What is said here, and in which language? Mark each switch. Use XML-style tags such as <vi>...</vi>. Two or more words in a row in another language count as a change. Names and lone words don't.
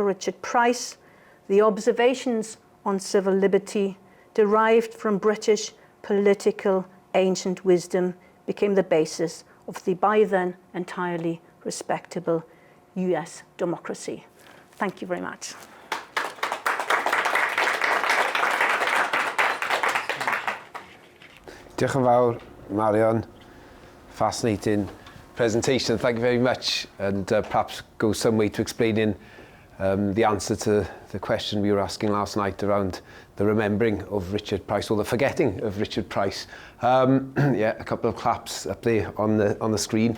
<en>Richard Price, the observations on civil liberty derived from British political ancient wisdom became the basis of the by then entirely respectable US democracy. Thank you very much.</en> <cy>Diolch yn fawr, Marion.</cy> <en>Fascinating presentation. Thank you very much. And perhaps go some way to explaining the answer to the question we were asking last night around the remembering of Richard Price, or the forgetting of Richard Price. Yeah, a couple of claps up there on the screen.</en>